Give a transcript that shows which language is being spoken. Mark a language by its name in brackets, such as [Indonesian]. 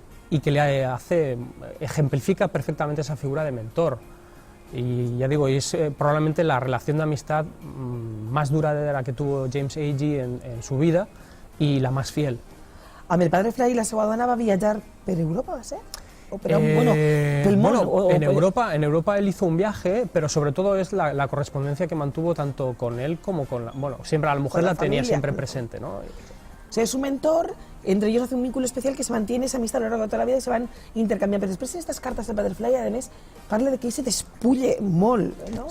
[Spanish] y que ejemplifica perfectamente esa figura de mentor. Y ya digo, es probablemente la relación de amistad más duradera que tuvo James Agee en su vida y la más fiel. [Catalan] Amb el padre Fray i la seva dona va viatjar per Europa, va ser? O per, pel món? [Spanish] En Europa él hizo un viaje, pero sobre todo es la correspondencia que mantuvo tanto con él como con siempre a la mujer la tenía siempre presente, ¿no? O sea, es un mentor, entre ellos hace un vínculo especial que se mantiene esa amistad a lo largo de toda la vida y se van intercambiando. Pero después en estas cartas de Padre Fly, además, [Catalan] parla de que se despulle molt, [Spanish] ¿no?